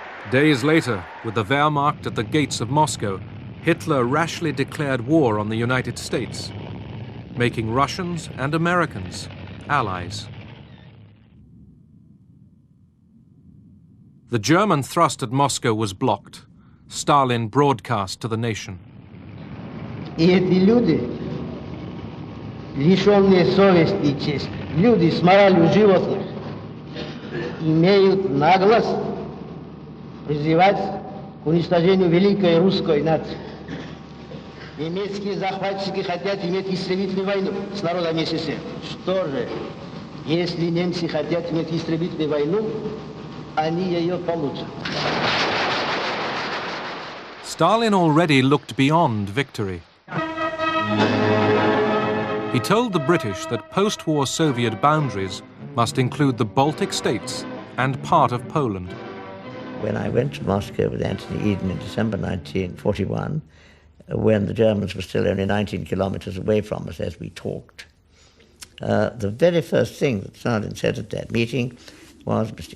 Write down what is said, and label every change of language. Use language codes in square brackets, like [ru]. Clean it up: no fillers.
[en] Days later, with the Wehrmacht at the gates of Moscow, Hitler rashly declared war on the United States, making Russians and Americans allies. The German thrust at Moscow was blocked. Stalin broadcast to the nation. [ru] И эти люди, лишенные совести и чести, люди с моралью животных, имеют наглость призывать к уничтожению великой русской нации. Немецкие захватчики хотят иметь истребительную войну с народом СССР. Что же, если немцы хотят иметь истребительную войну, они ее получат. [en] Stalin already looked beyond victory. He told the British that post-war Soviet boundaries must include the Baltic states and part of Poland. When I went to Moscow with Anthony Eden in December 1941, when the Germans were still only 19 kilometers away from us as we talked, the very first thing that Stalin said at that meeting was, Mr.